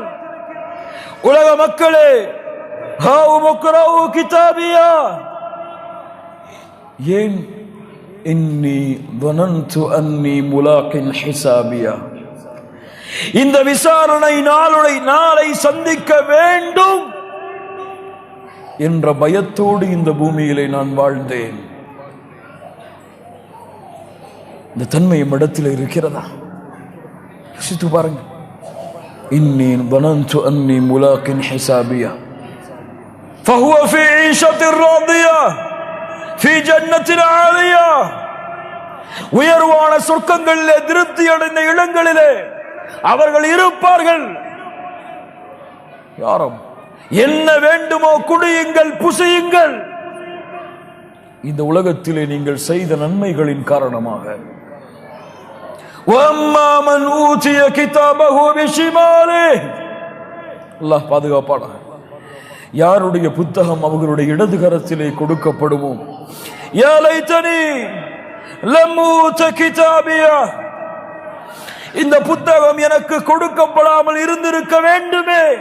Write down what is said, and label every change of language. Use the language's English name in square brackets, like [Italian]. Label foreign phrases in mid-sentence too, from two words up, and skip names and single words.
[Tamil] உலக மக்களே, ஏன் [Arabic] إني ظننت أني ملاق حسابيه, [Tamil] இந்த விசாரணை நாளை சந்திக்க வேண்டும் என்ற பயத்தோடு இந்த பூமியிலே நான் வாழ்ந்தேன். இந்த தன்மை இடத்தில் இருக்கிறதா? யோசித்து பாருங்க. [Arabic] إني ظننت أني ملاق حسابيه فهو في عيشة راضية في جنة عالية. [Tamil] உயர்வான சொர்க்கங்களிலே திருப்தி அடைந்த இடங்களிலே அவர்கள் இருப்பார்கள். யாரும் என்ன வேண்டுமோ குடியுங்கள், புசியுங்கள். இந்த உலகத்திலே நீங்கள் செய்த நன்மைகளின் காரணமாக. [Arabic] وَأَمَّا مَنْ أُوتِيَ كِتَابَهُ بِشِمَالِهِ, [Tamil] அல்லாஹ் பாதுகாப்பானாக. யாருடைய புத்தகம் அவர்களுடைய இடதுகரத்திலே கொடுக்கப்படுமோ, [Arabic] يا ليتني لم أوت كتابيه, [Tamil] இந்த புத்தகம் எனக்கு கொடுக்கப்படாமல் இருந்திருக்க வேண்டுமே.